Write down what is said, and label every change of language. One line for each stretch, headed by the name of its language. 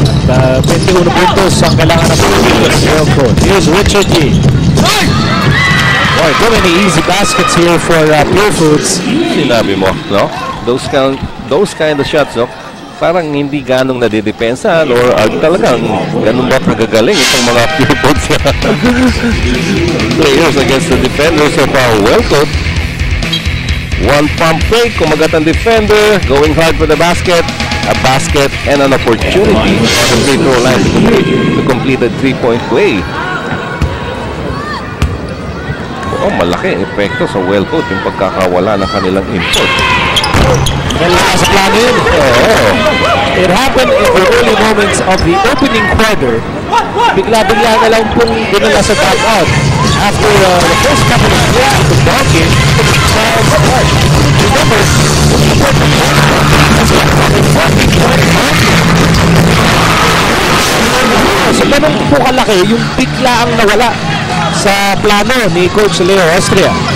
Filipino: 21 puntos ang kailangan ng Wellcoat.
English: Here's Richard G. Boy, too many easy baskets here for Pure Foods.
Filipino: Sinabi mo, no?
English: Those kind of shots,
Filipino: no? Parang hindi ganong nadidepensahan or talagang ganun ba kagagaling itong mga Pure Foods players
English: against the defenders of Wellcoat. One pump fake,
Filipino: kumagat ang
English: defender, going hard for the basket. A basket and an opportunity on the free throw line to complete a three-point play.
Filipino: Oh, malaki epekto sa Wellcoat yung pagkakawala ng kanilang import. Kailangan sa plano yun.
English: It happened in the early moments of the opening quarter.
Filipino: Bigla-bigla na lang pong dinala sa top out.
English: After the first couple of plays, the ball game falls apart.
Filipino: Remember, so ganun po kalaki yung bigla ang nawala sa plano ni Coach Leo Austria.